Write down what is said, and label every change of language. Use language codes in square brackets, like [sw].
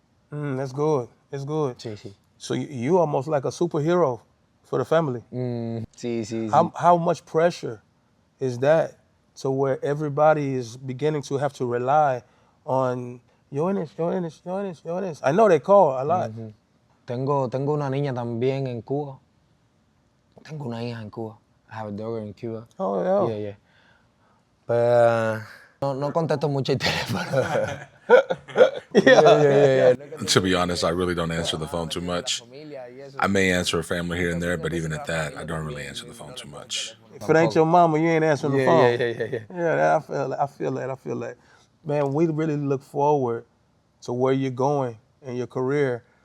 [en] That's good. It's good. [es] Sí. [en] So you almost like a superhero for the family. [es] Sí. [en] How much pressure is that to where everybody is beginning to have to rely on Yoenis? I know they call a lot. [es] Tengo una niña también en Cuba. Tengo una hija en Cuba. [en] I have a daughter in Cuba. Oh, Yeah. [es] Pero no contesto mucho el teléfono. [en] Yeah. To be honest, I really don't answer the phone too much. I may answer a family here and there, but even at that, I don't really answer the phone too much. If it ain't your mama, you ain't answering the phone. Yeah. I feel that. Man, we really look forward to where you're going in your career.